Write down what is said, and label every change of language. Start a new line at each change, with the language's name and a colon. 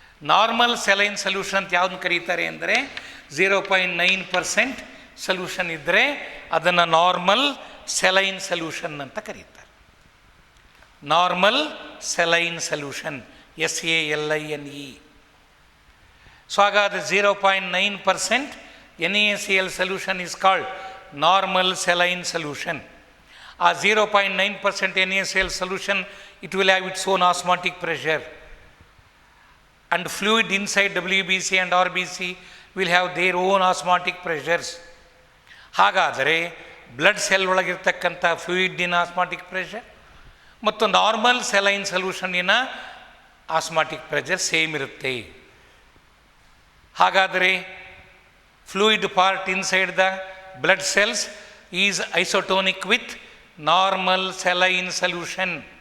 Kannada: Normal saline solution ಅಂತ ಯಾವುದನ್ನು ಕರೀತಾರೆ ಅಂದರೆ 0.9% ಸಲ್ಯೂಷನ್ ಇದ್ದರೆ ಅದನ್ನು ನಾರ್ಮಲ್ ಸೆಲೈನ್ ಸಲ್ಯೂಷನ್ ಅಂತ ಕರೀತಾರೆ.
English: Normal saline solution, SALINE. So ಹಾಗಾದರೆ 0.9% NaCl solution is called normal saline solution. ಆ 0.9% NaCl solution, it will have its own osmotic pressure, and fluid inside WBC and RBC will have their own osmotic pressures.
Kannada: ಹಾಗಾದರೆ blood cell ಒಳಗಿರ್ತಕ್ಕಂಥ ಫ್ಲೂಯಿಡ್ಡಿನ osmotic pressure ಮತ್ತು normal saline ಸಲ್ಯೂಷನ್ನಿನ osmotic pressure same ಇರುತ್ತೆ. ಹಾಗಾದರೆ
English: Fluid part inside the blood cells is isotonic with normal saline solution.